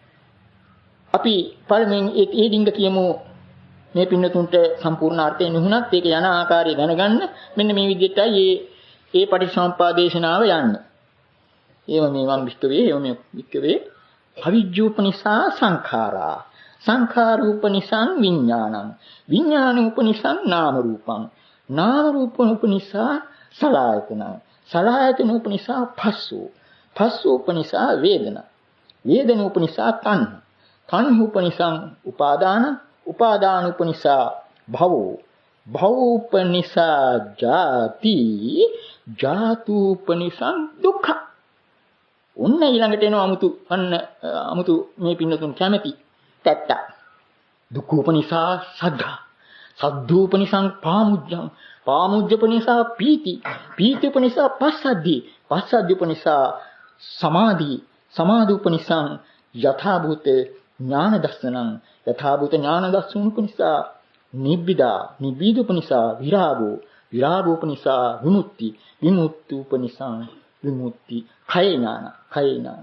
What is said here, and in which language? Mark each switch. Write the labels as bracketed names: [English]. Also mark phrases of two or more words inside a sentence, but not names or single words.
[Sinhala] අපි පළමුවෙන් ඒ ඩිංග කියමු මේ පින්නතුන්ට සම්පූර්ණ අර්ථය නුහුණත් ඒක යන ආකාරය දැනගන්න මෙන්න මේ විදිහටයි ඒ පටිසමුප්පාද දේශනාව යන්නේ. ඒව මේ මම් විස්තරේ ඒව මේ විස්තරේ [Pali] අවිජ්ජූපනිසා සංඛාරා සංඛාරූපනිසං විඥානං විඥානූපනිසං නාම රූපං නාම රූපෝපනිසා සලආයතනං සලආයතනෝපනිසා පස්සෝ පස්සෝපනිසා වේදනා වේදනෝපනිසා තණ්හා තණ්හෝපනිසං උපාදාන උපාදානෝපනිසා භවෝ භවෝපනිසා ජාති ජාතූපනිසං දුක්ඛ. [Sinhala] ඔන්න ඊළඟට එනවා අමුතු මේ පින්නතුන් කැමැති තැත්ත. [Pali] දුක්ඛෝපනිසා සද්ධා සද්ධූපනිසං පාමුජ්ජං පාමුජ්ජපනිසා පීති පීතිපනිසා පස්සද්ධි පස්සද්ධිපනිසා සමාධි සමාධිපනිසං යථාභූත ඥාන දස්සනං යථාභූත ඥාන දස්සනුපනිසා නිබ්බිදා නිබ්බිදුපනිසා විරාගෝ විරාගෝපනිසා විමුක්ති විමුක්තිඋපනිසා විමුක්ති කය ඥාන කය ඥාන.